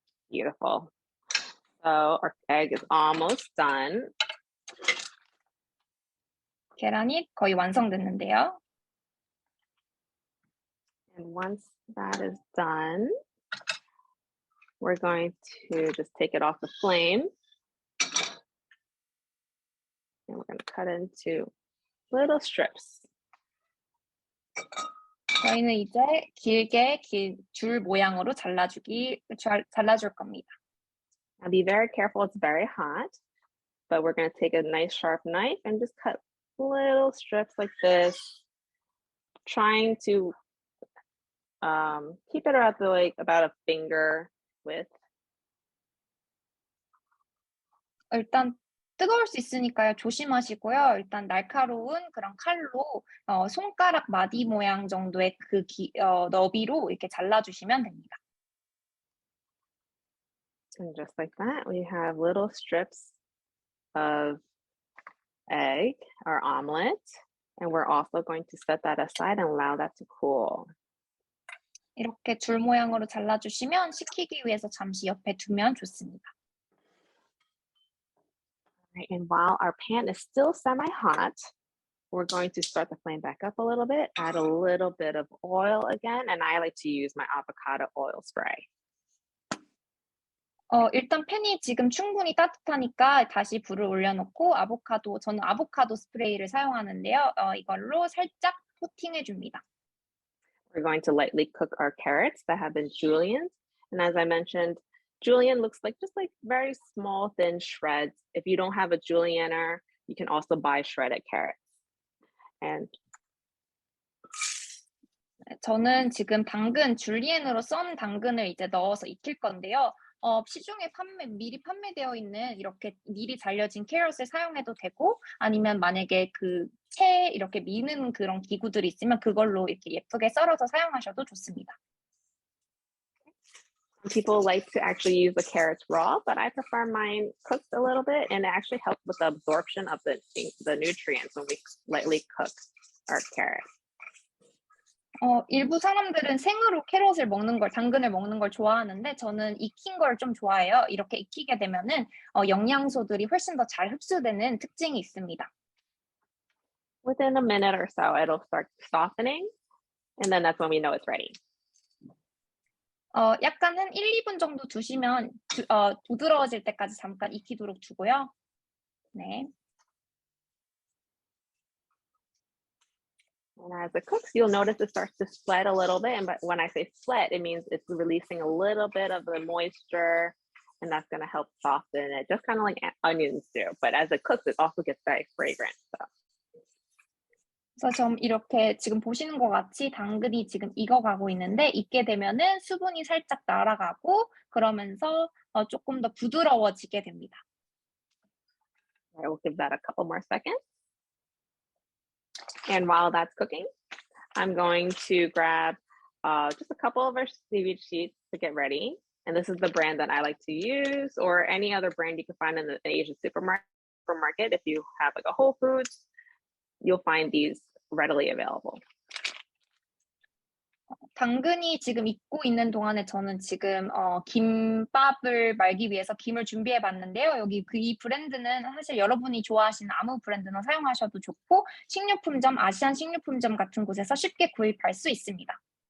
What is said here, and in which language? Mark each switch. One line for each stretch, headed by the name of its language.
English: Beautiful. So our egg is almost done.
Korean: 계란이 거의 완성됐는데요.
English: And once that is done, we're going to just take it off the flame. And we're going to cut it into little strips.
Korean: 저희는 이제 길게 줄 모양으로 잘라줄 겁니다.
English: Now be very careful, it's very hot, but we're going to take a nice sharp knife and just cut little strips like this, trying to keep it at about a finger width.
Korean: 일단 뜨거울 수 있으니까요. 조심하시고요. 일단 날카로운 그런 칼로 손가락 마디 모양 정도의 너비로 이렇게 잘라주시면 됩니다.
English: And just like that, we have little strips of egg or omelet. And we're also going to set that aside and allow that to cool.
Korean: 이렇게 줄 모양으로 잘라주시면 식히기 위해서 잠시 옆에 두면 좋습니다.
English: Right, and while our pan is still semi-hot, we're going to start the flame back up a little bit, add a little bit of oil again, and I like to use my avocado oil spray.
Korean: 일단 팬이 지금 충분히 따뜻하니까 다시 불을 올려놓고 저는 아보카도 스프레이를 사용하는데요. 이걸로 살짝 코팅해 줍니다.
English: We're going to lightly cook our carrots that have been julienned. And as I mentioned, julienne looks like just like very small, thin shreds. If you don't have a julienner, you can also buy shredded carrots. And
Korean: 저는 지금 줄리엔으로 썬 당근을 이제 넣어서 익힐 건데요. 시중에 미리 판매되어 있는 이렇게 미리 잘려진 캐럿을 사용해도 되고, 아니면 만약에 채 이렇게 미는 그런 기구들이 있으면 그걸로 이렇게 예쁘게 썰어서 사용하셔도 좋습니다.
English: some people like to actually use the carrots raw, but I prefer mine cooked a little bit, and it actually helps with the absorption of the nutrients when we lightly cook our carrot.
Korean: 일부 사람들은 생으로 당근을 먹는 걸 좋아하는데 저는 익힌 걸 좀 좋아해요. 이렇게 익히게 되면은 영양소들이 훨씬 더 잘 흡수되는 특징이 있습니다.
English: Within a minute or so, it'll start softening, and then that's when we know it's ready.
Korean: 약간 한 1-2분 정도 두시면 부드러워질 때까지 잠깐 익히도록 두고요. 네.
English: And as it cooks, you'll notice it starts to sweat a little bit. And but when I say sweat, it means it's releasing a little bit of the moisture, and that's going to help soften it, just kind of like onions do. But as it cooks, it also gets very fragrant. So.
Korean: 그래서 이렇게 지금 보시는 것 같이 당근이 지금 익어가고 있는데 익게 되면은 수분이 살짝 날아가고 그러면서 조금 더 부드러워지게 됩니다.
English: I will give that a couple more seconds. And while that's cooking, I'm going to grab just a couple of our seaweed sheets to get ready. And this is the brand that I like to use, or any other brand you can find in the Asian supermarket. If you have like a Whole Foods, you'll find these readily available.
Korean: 당근이 지금 익고 있는 동안에 저는 지금 김밥을 말기 위해서 김을 준비해 봤는데요. 여기 이 브랜드는 사실 여러분이 좋아하시는 아무 브랜드나 사용하셔도 좋고 식료품점, 아시안 식료품점 같은 곳에서 쉽게 구입할 수 있습니다.